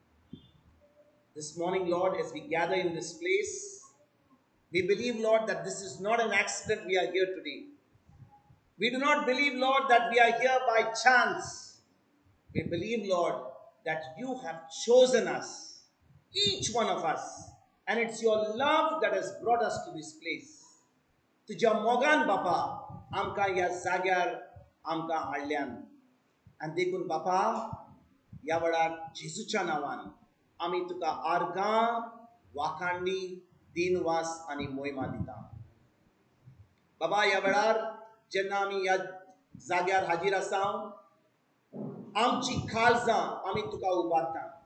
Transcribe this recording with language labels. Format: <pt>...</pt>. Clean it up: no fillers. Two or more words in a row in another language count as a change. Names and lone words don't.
<en>This morning, Lord, as we gather in this place, we believe, Lord, that this is not an accident we are here today. We do not believe, Lord, that we are here by chance. We believe, Lord, that you have chosen us, each one of us, and it's your love that has brought us to this place.</en> <kok>Tuja mogan Bapa, amka ya zagyar, amka haडल्यान. And देखून बापा, या वेळार जेजूच्या नावान आमी तुका आर्गां, वाखाणणी, दिनवास आणि मोहिमा दिता. बाबा, या वेळार जेन्ना आमी ह्या जाग्यार हाजीर आसा, आमची काळजां आमी तुका उबारता.</kok>